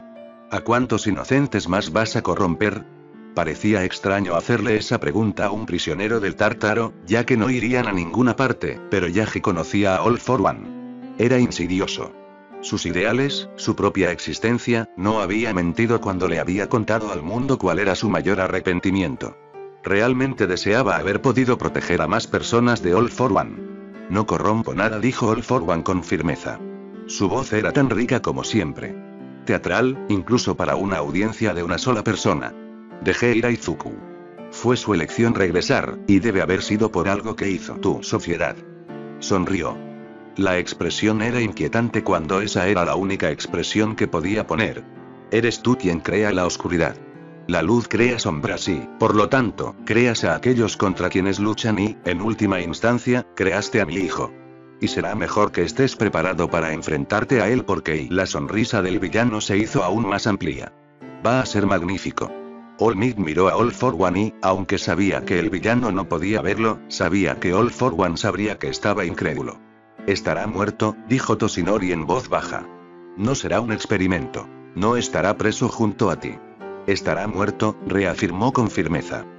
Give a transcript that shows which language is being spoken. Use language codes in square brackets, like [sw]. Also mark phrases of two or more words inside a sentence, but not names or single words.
[es] ¿A cuántos inocentes más vas a corromper? Parecía extraño hacerle esa pregunta a un prisionero del Tártaro, ya que no irían a ninguna parte, pero Yaji conocía a All for One. Era insidioso. Sus ideales, su propia existencia, no había mentido cuando le había contado al mundo cuál era su mayor arrepentimiento. Realmente deseaba haber podido proteger a más personas de All for One. No corrompo nada, dijo All for One con firmeza. Su voz era tan rica como siempre. Teatral, incluso para una audiencia de una sola persona. Dejé ir a Izuku. Fue su elección regresar, y debe haber sido por algo que hizo tu sociedad. Sonrió. La expresión era inquietante cuando esa era la única expresión que podía poner. Eres tú quien crea la oscuridad. La luz crea sombras y, por lo tanto, creas a aquellos contra quienes luchan y, en última instancia, creaste a mi hijo. Y será mejor que estés preparado para enfrentarte a él porque la sonrisa del villano se hizo aún más amplia. Va a ser magnífico. All Might miró a All for One y, aunque sabía que el villano no podía verlo, sabía que All for One sabría que estaba incrédulo. Estará muerto, dijo Toshinori en voz baja. No será un experimento. No estará preso junto a ti. Estará muerto, reafirmó con firmeza.